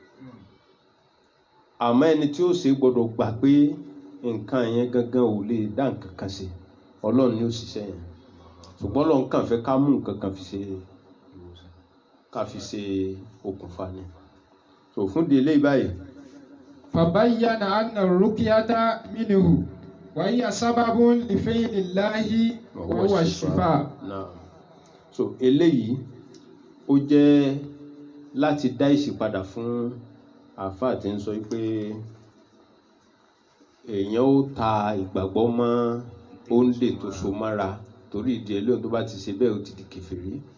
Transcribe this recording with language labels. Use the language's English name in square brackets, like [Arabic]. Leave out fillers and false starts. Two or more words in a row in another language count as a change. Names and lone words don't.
[Yoruba] àmọ́ ẹni tí ó ṣe gbọ́dọ̀ gbà pé nǹkan yẹn gangan ò lè dá nǹkan kan ṣe Ọlọ́run ni ó ṣiṣẹ́ yẹn ṣùgbọ́n Ọlọ́run kàn fẹ́ ká mú nǹkan kan fi ṣe okùnfà ni so fún di eléyìí báyìí. [Arabic] فبين أن رقية منه وهي سبب لفعل الله وهو شفاء. [Yoruba] so eléyìí ó jẹ́ láti dá ìṣípadà fún àfáà tí ń sọ pé èèyàn ó ta ìgbàgbọ́ mọ́ òǹdè tó so mọ́ra torí ìdí ẹlẹ́yìn tó bá ti ṣe bẹ́ẹ̀ ó ti di kèfèrí